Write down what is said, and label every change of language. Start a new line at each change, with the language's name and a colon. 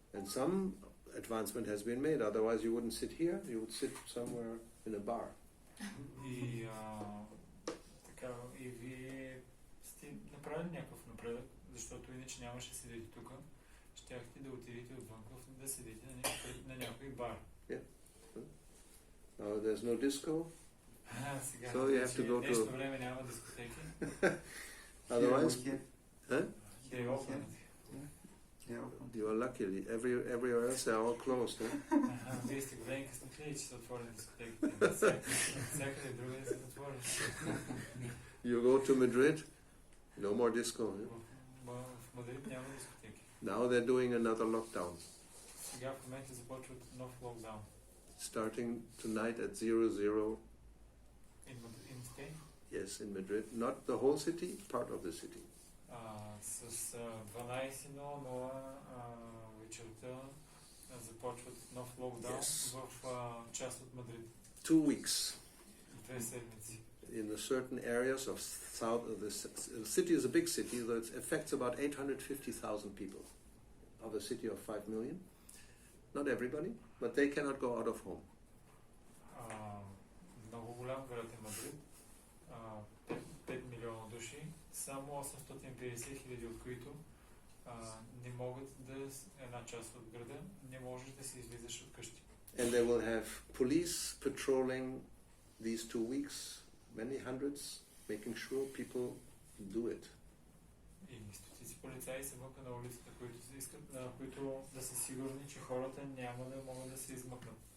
English: And some advancement has been made, otherwise you wouldn't sit here, you would sit somewhere in a bar.
Bulgarian: И така, и вие сте направили някакъв напредък, защото иначе нямаше седите тук, щяхте да отидете отвън, да седите на някой бар.
English: Yeah. There's no disco.
Bulgarian: Сега,
English: So you have to go
Bulgarian: нещо
English: to...
Bulgarian: време няма дискотеки.
English: Otherwise... Huh? They open. You are lucky. Everywhere else they are all closed. Huh?
Bulgarian: Вие сте големи късметли, че са отворени дискотеките. Всякъде другаде са затворени.
English: You go to Madrid, no more disco. Huh?
Bulgarian: В Мадрид няма дискотеки.
English: Now they're doing another lockdown.
Bulgarian: Сега в момента започват нов локдаун.
English: Starting tonight at 00. In Spain? Yes, in Madrid. Not the whole city, part of the city.
Bulgarian: С 12:00 вечерта започват нов локдаун в част от Мадрид.
English: 2 weeks.
Bulgarian: 2 седмици.
English: In the certain areas of south of the city is a big city, so it affects about 850,000 people of a city of 5 million. Not everybody, but they cannot go out of home.
Bulgarian: Много голям град е Мадрид. 5 милиона души, само 850 хиляди от които не могат да, една част от града, не можеш да се излизаш от къщи.
English: And they will have police patrolling these 2 weeks, many hundreds, making sure people do it.
Bulgarian: И стотици полицаи се мъкат на улицата, които да са сигурни, че хората няма да могат да се измъкнат.